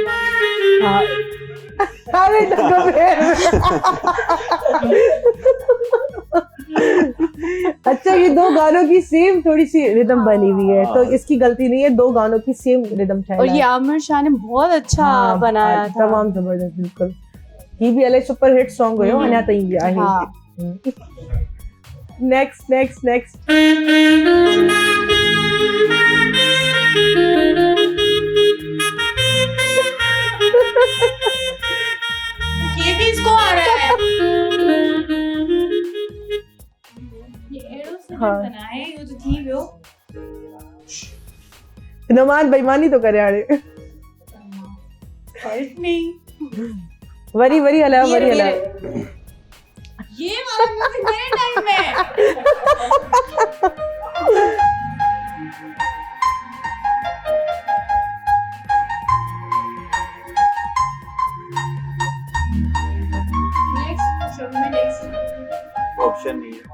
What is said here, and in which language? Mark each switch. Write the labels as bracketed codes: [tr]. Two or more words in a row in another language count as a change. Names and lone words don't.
[ur] ہاں ارے اچھا یہ دو گانوں کی سیم تھوڑی سی ردھم بنی ہوئی ہے تو اس کی غلطی نہیں ہے، دو گانوں کی سیم ردھم اور یہ عامر شاہ نے بہت اچھا بنایا تھا, [sd] तमाम जबरदस्त बिल्कुल। ये भी अलग [en] super hit song [sd] हुयो अञा ताईं भी आहे। [ur] नेक्स्ट یہ بھی اس کو آ رہا ہے. یہ ایرو سے بنا ہے، یہ تو تھی وہ. [sd] नमान बेईमानी तो करे हाणे। [en] Help me. [sd] वरी हला [ur] یہ والا میوزک میرے ٹائم میں. آپشن نہیں ہے